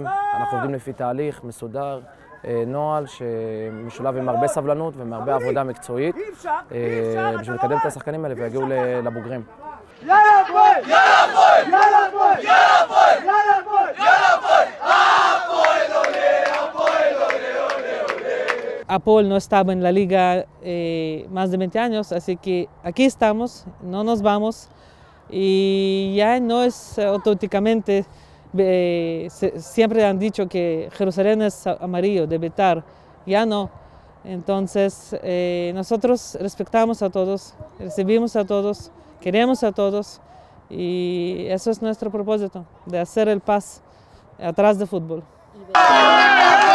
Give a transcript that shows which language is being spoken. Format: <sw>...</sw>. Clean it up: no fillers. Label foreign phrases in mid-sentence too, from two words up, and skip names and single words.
<he>אנחנו עובדים לפי תהליך מסודר, נוהל שמשולב עם הרבה סבלנות והרבה עבודה מקצועית בשביל לקדם את השחקנים האלה ויגיעו לבוגרים. יאללה הפועל! יאללה הפועל! יאללה הפועל! יאללה הפועל! יאללה הפועל! יאללה הפועל! הפועל עולה! הפועל עולה!</he> <es>Apol no estaba en la liga más de 20 años, así que aquí estamos, no nos vamos y ya no es auténticamente, siempre han dicho que Jerusalén es amarillo, de Beitar, ya no. Entonces nosotros respetamos a todos, recibimos a todos, queremos a todos y eso es nuestro propósito, de hacer el paz atrás del fútbol.</es>